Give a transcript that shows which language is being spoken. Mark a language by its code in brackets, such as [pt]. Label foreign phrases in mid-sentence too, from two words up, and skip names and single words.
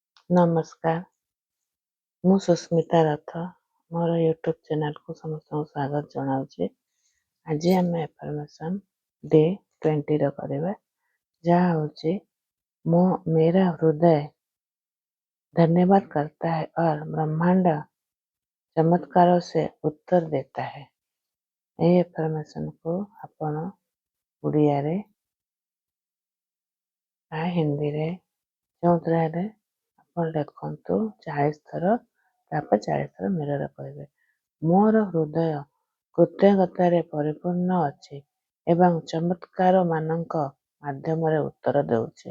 [or] ନମସ୍କାର, ମୁଁ ସୁସ୍ମିତା ରଥ। ମୋର ୟୁଟ୍ୟୁବ୍ ଚ୍ୟାନେଲକୁ ସମସ୍ତଙ୍କୁ ସ୍ୱାଗତ ଜଣାଉଛି। ଆଜି ଆମେ [en] affirmation day [or] 20ର କରିବା, ଯାହା ହେଉଛି [hi] मेरा हृदय धन्यवाद करता है और ब्रह्मांड चमत्कारों से उत्तर देता है। [or] ଏହି ଆଫର୍ମେସନ୍କୁ ଆପଣ ଓଡ଼ିଆରେ ବା ହିନ୍ଦୀରେ ଯେଉଁଥିରେ ଆପଣ ଲେଖନ୍ତୁ 40 ଥର, ତାପରେ 40 ଥର ମିରର କହିବେ। ମୋର ହୃଦୟ କୃତଜ୍ଞତାରେ ପରିପୂର୍ଣ୍ଣ ଅଛି ଏବଂ ଚମତ୍କାର ମାନଙ୍କ ମାଧ୍ୟମରେ ଉତ୍ତର ଦେଉଛି।